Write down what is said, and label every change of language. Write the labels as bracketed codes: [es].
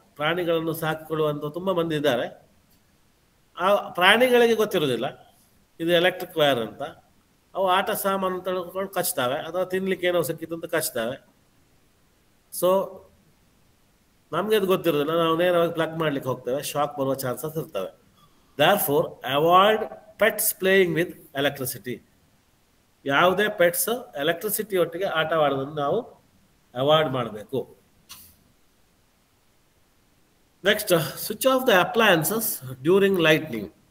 [kn] ಪ್ರಾಣಿಗಳನ್ನು ಸಾಕಿಕೊಳ್ಳುವಂಥ ತುಂಬ ಮಂದಿ ಇದ್ದಾರೆ. ಆ ಪ್ರಾಣಿಗಳಿಗೆ ಗೊತ್ತಿರೋದಿಲ್ಲ ಇದು ಎಲೆಕ್ಟ್ರಿಕ್ ವೈರ್ ಅಂತ. ಅವು ಆಟ ಸಾಮಾನು ತಳ್ಕೊಂಡು ಕಚ್ತಾವೆ, ಅಥವಾ ತಿನ್ಲಿಕ್ಕೆ ಏನೋ ಸಿಕ್ಕಿತ್ತು ಅಂತ ಕಚ್ತಾವೆ. ಸೊ ನಮಗೆ ಅದು ಗೊತ್ತಿರೋದಿಲ್ಲ, ನಾವು ನೇರವಾಗಿ ಪ್ಲಗ್ ಮಾಡ್ಲಿಕ್ಕೆ ಹೋಗ್ತೇವೆ, ಶಾಕ್ ಬರುವ ಚಾನ್ಸಸ್ ಇರ್ತವೆ. [en] Therefore, avoid pets playing with electricity. [kn] ಯಾವುದೇ ಪೆಟ್ಸ್ ಎಲೆಕ್ಟ್ರಿಸಿಟಿ ಒಟ್ಟಿಗೆ ಆಟವಾಡೋದನ್ನು ನಾವು ಅವಾಯ್ಡ್ ಮಾಡಬೇಕು. [en] Next, switch off the appliances during lightning.